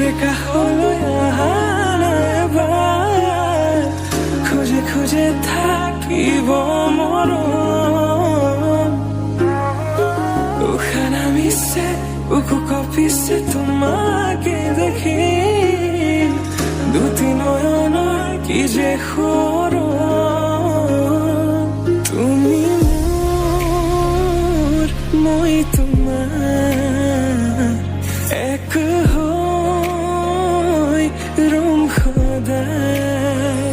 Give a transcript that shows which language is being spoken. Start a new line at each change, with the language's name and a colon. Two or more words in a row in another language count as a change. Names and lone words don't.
Bangla: দেখা হলো না এবার, খুঁজে খুঁজে থাকিব মরণ।
Assamese: উখানা মিছে বুকু কপিছে তোমাকে দেখি, দুটি নয়নৰ কি যে সৰণ। তুমি মোৰ, মই তোমাৰ, এক হৈ ৰম সদায়।